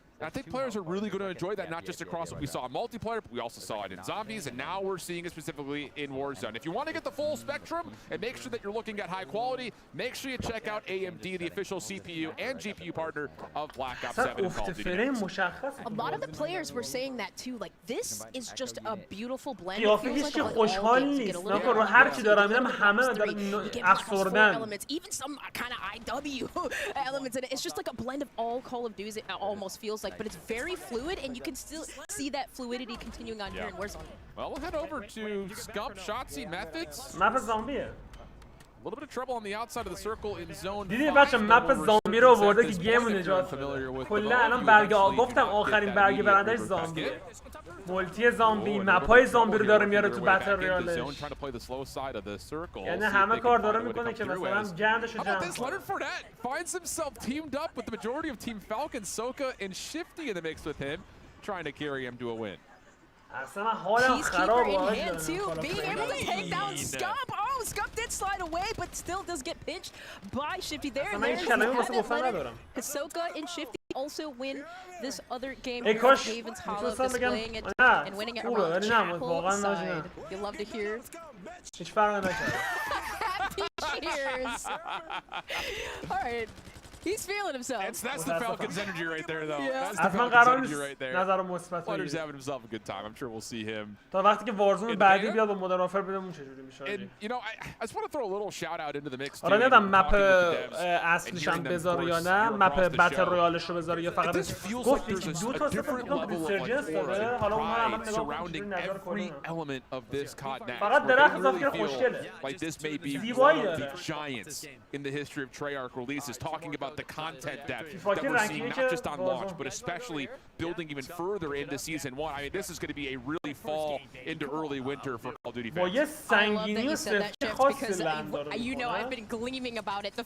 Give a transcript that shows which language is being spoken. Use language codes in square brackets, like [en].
[en] And I think players are really going to enjoy that, not just across what we saw in multiplayer, but we also saw it in zombies, and now we're seeing it specifically in Warzone. If you want to get the full spectrum and make sure that you're looking at high quality, make sure you check out AMD, the official CPU and GPU partner of Black Ops 7 and Call of Duty. A lot of the players were saying that too, like this is just a beautiful blend. It feels like [fa] خوشحال نیست. رو هر چی دارم میگم همه افسردن. [en] Even some kind of IW elements in it. It's just like a blend of all Call of Duty. It almost feels like. But it's very fluid, and you can still see that fluidity continuing on here in Warzone. Well, we'll head over to Scump, Shotzi, Methods. Map zombie. A little bit of trouble on the outside of the circle in zone 5. [fa] دیدی بچه مپ زامبی رو آورده که گیم نجات بده. کلا الان برگ گفتم آخرین برگ برندش زامبیه. مولتی زامبی، مپای زامبی رو داره میاره تو بتل ریالش. یعنی همه کار داره میکنه که مثلا گندش رو جمع کنه. [en] finds himself teamed up with the majority of Team Falcon, Soka and Shifty in the mix with him, trying to carry him to a win. [fa] اصلا حالم خراب بود. [en] Being able to take down Scump. Oh, Scump did slide away, but still does get pinched by Shifty there. And there's Hisoka and Shifty also win this other game. Haven's Hollow displaying it and winning it around Chapel side. You'll love to hear. Happy cheers. All right. He's feeling himself. That's the Falcons' energy right there, though. Yeah. That's the Falcons' energy right there. Flutter's having himself a good time. I'm sure we'll see him. [fa] تا وقتی که وارزون بعدی بیاد با مدرن وارفر ببینیم چجوری میشه. [en] You know, I just want to throw a little shout out into the mix. [fa] آره نمیدونم مپ اصلیش هم بذاره یا نه، مپ بتل رویالش رو بذاره یا فقط گفت یکی دو تا سه تا ریسرجنس داره. حالا اونها رو هم نگاه کنیم نظر کنیم. فقط درخت اضافه کرده خوشگله. [en] Like this may be one of the giants in the history of Treyarch releases, talking about the content depth that we're seeing not just on launch, but especially building even further into Season 1. I mean, this is going to be a really fall into early winter for Call of Duty fans. I love that you said that, Chips, because you know I've been gleaming about it.